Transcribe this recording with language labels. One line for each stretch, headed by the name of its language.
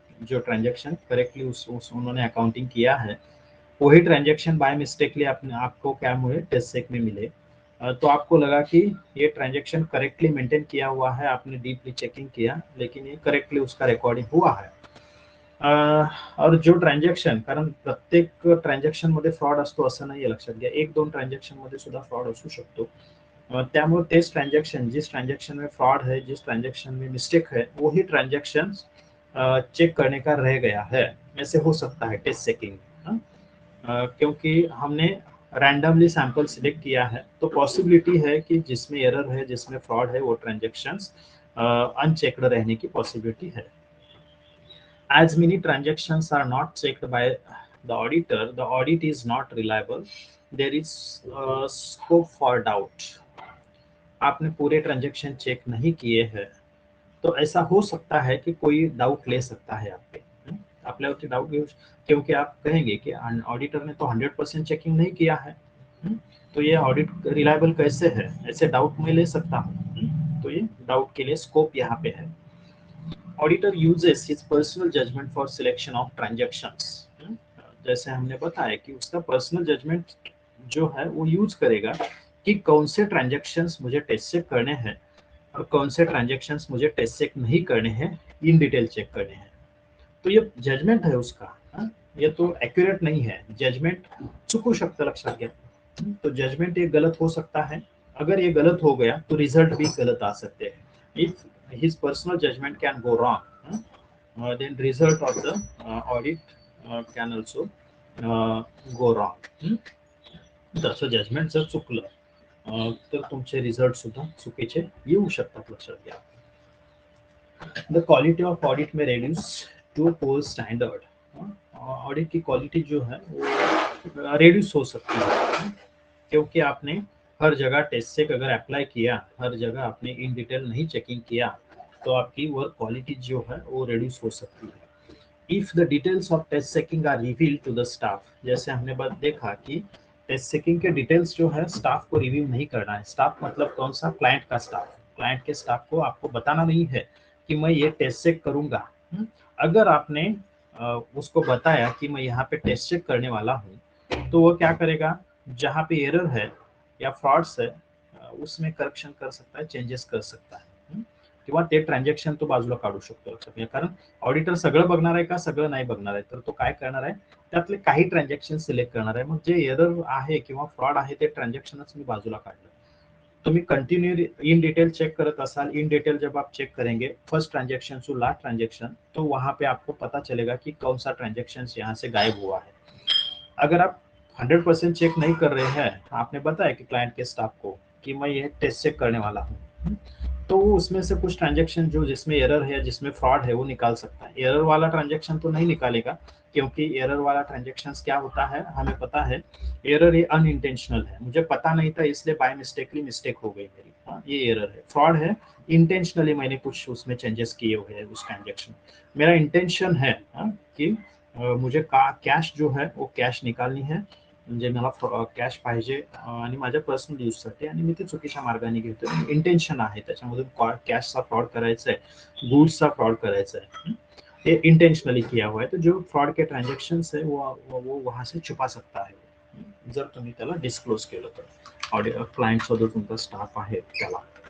Hindi: जो transaction correctly उन्होंने accounting किया है वही ट्रांजैक्शन बाय मिस्टेकली आपको क्या हुए टेस्ट चेक में मिले. तो आपको लगा कि ये ट्रांजैक्शन करेक्टली मेंटेन किया हुआ है, आपने डीपली चेकिंग किया लेकिन ये करेक्टली उसका रिकॉर्डिंग हुआ है.
Marathi: और जो ट्रान्झॅक्शन, कारण प्रत्येक ट्रान्झॅक्शन मध्ये फ्रॉड असतो असं नाही लक्षात घ्या, 1-2 ट्रान्झॅक्शन मध्ये सुद्धा फ्रॉड असू शकतो. त्यामुळे तेच ट्रान्झॅक्शन,
Hindi: जिस ट्रान्झॅक्शन में फ्रॉड है, जिस ट्रान्झॅक्शन में मिस्टेक है, वही ट्रान्झॅक्शन चेक करने का रह गया है. ऐसे हो सकता है टेस्ट चेकिंग. क्योंकि हमने रैंडमली सैंपल सिलेक्ट किया है तो पॉसिबिलिटी है कि जिसमें एरर है, जिसमें फ्रॉड है, वो ट्रांजैक्शंस अनचेक्ड रहने की पॉसिबिलिटी है.
English: As many transactions are not checked by the auditor, the audit is not reliable. There is scope for doubt.
Hindi: आपने पूरे ट्रांजैक्शन चेक नहीं किए हैं तो ऐसा हो सकता है कि कोई डाउट ले सकता है आप पे.
Marathi: आपल्यावरती डाउट घेऊ,
Hindi: क्योंकि आप कहेंगे कि ऑडिटर ने तो 100% चेकिंग नहीं किया है, तो ये ऑडिट रिलायबल कैसे है, ऐसे डाउट मैं ले सकता हूँ. तो ये डाउट के लिए स्कोप यहाँ पे है.
English: Auditor uses his personal judgment for selection of transactions.
Hindi: जैसे हमने बताया कि उसका पर्सनल जजमेंट जो है वो यूज करेगा कि कौन से ट्रांजैक्शंस मुझे टेस्ट चेक करने हैं और कौन से ट्रांजैक्शंस मुझे टेस्ट चेक नहीं करने हैं, इन डिटेल चेक करने हैं. तो ये जजमेंट है उसका. ये तो एक्यूरेट नहीं है,
Marathi: जजमेंट चुकू शकतं लक्षात घ्या.
Hindi: तो जजमेंट ये गलत हो सकता है, अगर ये गलत हो गया तो रिजल्ट भी गलत आ सकते हैं.
English: If his personal judgment can go wrong, then result of the audit can also go wrong.
Marathi: तसं जजमेंट जर चुकलं तर तुमचे रिझल्ट सुद्धा चुकीचे येऊ शकतात, लक्षात घ्या.
English: The quality of audit में reduce to poor standard.
Hindi: Audit की क्वालिटी जो है वो रेड्यूस हो सकती है क्योंकि आपने हर जगह टेस्ट चेक अगर अप्लाई किया, हर जगह आपने इन डिटेल नहीं चेकिंग किया तो आपकी वर्क क्वालिटी जो है वो रेड्यूस हो सकती है.
English: if the details of test checking are reveal to the staff,
Hindi: जैसे हमने बात देखा कि टेस्ट चेकिंग के डिटेल्स जो है स्टाफ को रिव्यू नहीं करना है. स्टाफ मतलब कौन सा, क्लाइंट का स्टाफ. क्लाइंट के स्टाफ को आपको बताना नहीं है कि मैं ये टेस्ट चेक करूंगा. अगर आपने उसको बताया कि मैं यहाँ पे टेस्ट चेक करने वाला हूँ तो वो क्या करेगा, जहाँ पे एरर है या फ्रॉड्स है उसमें करेक्शन कर सकता है, चेंजेस कर सकता है.
Marathi: किंवा ते ट्रान्झॅक्शन तो बाजूला काढू शकतो, लक्षात घ्या. कारण ऑडिटर सगळं बघणार आहे का, सगळं नाही बघणार आहे, तर तो काय करणार आहे, त्यातले काही ट्रान्झॅक्शन सिलेक्ट करणार आहे. मग जे एरर आहे किंवा फ्रॉड आहे ते ट्रान्झॅक्शनच मी बाजूला काढलं. तुम्ही कंटिन्यू इन डिटेल चेक करत असाल,
Hindi: इन डिटेल जब आप चेक करेंगे first transaction to last transaction, तो वहां पे आपको पता चलेगा कि कौन सा ट्रांजेक्शन यहाँ से गायब हुआ है. अगर आप 100% चेक नहीं कर रहे हैं, आपने बताया कि क्लाइंट के स्टाफ को कि मैं ये टेस्ट चेक करने वाला हूँ, तो उसमें से कुछ ट्रांजैक्शन जो जिसमें एरर है, जिसमें फ्रॉड है, वो निकाल सकता है। एरर वाला ट्रांजैक्शन तो नहीं निकालेगा, क्योंकि एरर वाला ट्रांजैक्शन क्या होता है हमें पता है। एरर ये अनइंटेंशनल है, मुझे पता नहीं था इसलिए बाय मिस्टेकली मिस्टेक हो गई मेरी, हाँ ये एरर है। फ्रॉड है इंटेंशनली मैंने कुछ उसमें चेंजेस किए हुए हैं उस ट्रांजैक्शन। मेरा इंटेंशन है कि मुझे कैश जो है वो कैश निकालनी है,
Marathi: म्हणजे मला कॅश पाहिजे आणि माझ्या पर्सनल यूजसाठी, आणि मी ते चुकीच्या मार्गाने घेतोय। इंटेन्शन आहे त्याच्यामधून कॅशचा फ्रॉड करायचा आहे, गुड्सचा फ्रॉड करायचा है,
Hindi: ये इंटेंशनली किया हुआ है। तो जो फ्रॉड के ट्रांजेक्शन है वो वहां से छुपा सकता है
Marathi: जर तुम्ही त्याला डिस्क्लोज केलं तर। ऑडिओ क्लायंट जो तुमचा स्टाफ आहे त्याला।